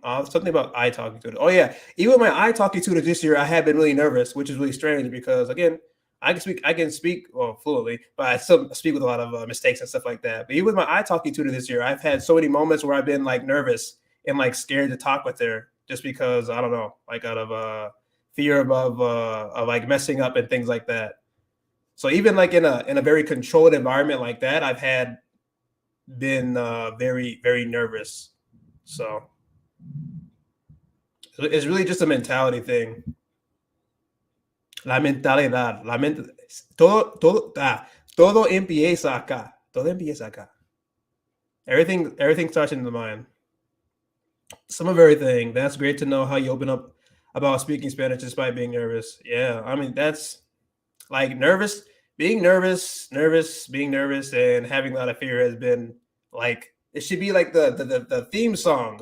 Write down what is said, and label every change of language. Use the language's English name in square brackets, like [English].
[English] Something about ITALKI tutor. Oh yeah, even my ITALKI tutor this year, I have been really nervous, which is really strange because again, I can speak fluently, but I still speak with a lot of mistakes and stuff like that. But even with my ITALKI tutor this year, I've had so many moments where I've been like nervous and like scared to talk with her just because I don't know, like out of fear of like messing up and things like that. So even like in a very controlled environment like that, I've been very, very nervous. So it's really just a mentality thing. [Spanish] La mentalidad, todo empieza acá. Todo empieza acá. [English] Everything starts in the mind. Some of everything. That's great to know how you open up about speaking Spanish despite being nervous. Yeah, I mean that's like being nervous, and having a lot of fear has been like it should be like the theme song.